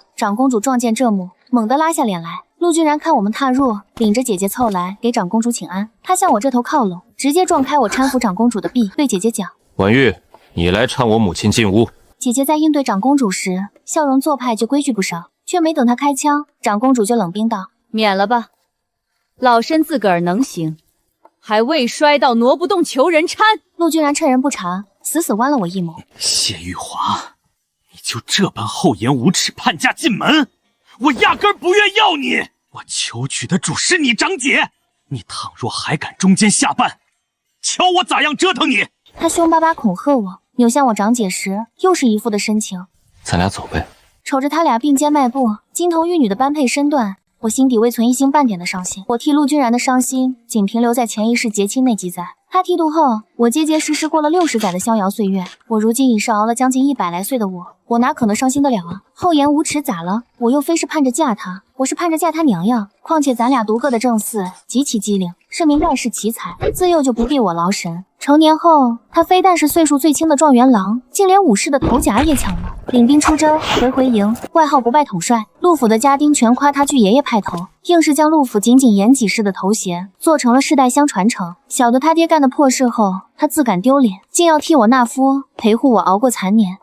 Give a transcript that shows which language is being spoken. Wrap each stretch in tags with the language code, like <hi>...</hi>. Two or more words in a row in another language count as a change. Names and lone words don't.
<zh>長公主撞見這幕，猛地拉下臉來。陸君然看我們踏入，領着姐姐湊來給長公主請安。他向我這頭靠攏，直接撞開我攙扶長公主的臂，對姐姐講： 婉玉，你來攙我母親進屋。姐姐在應對長公主時，笑容做派就規矩不少，卻沒等她開槍，長公主就冷冰道： 免了吧，老身自個兒能行，還未摔到挪不動求人搀。陸君然趁人不察，死死剜了我一眸。謝玉華，你就這般厚顏無恥叛嫁進門，我壓根不願要你。我求娶的主是你長姐，你倘若還敢中間下绊，瞧我咋樣折騰你。他凶巴巴恐嚇我，扭向我长姐時，又是一副的深情。咱俩走呗。瞅着他俩并肩迈步，金童玉女的般配身段，我心底未存一星半點的傷心。我替陸君然的傷心，僅憑留在前一世結親那記載。他剃度後，我結結實實過了60載的逍遙歲月。我如今已是熬了將近100來歲的我哪可能傷心得了啊？厚颜无恥咋了？我又非是盼着嫁他，我是盼着嫁他娘呀。况且咱俩独个的正嗣极其机灵，是名盖世奇才，自幼就不必我劳神。成年後，他非但是岁數最輕的狀元郎，竟連武士的頭銜也搶了。領兵出征，回營，外號不敗統帥。陸府的家丁全誇他具爺爺派頭，硬是將陸府井井嚴己式的頭銜做成了世代相傳承。曉得他爹幹的破事後，他自感丟臉，竟要替我納夫，陪護我熬過殘年。</zh>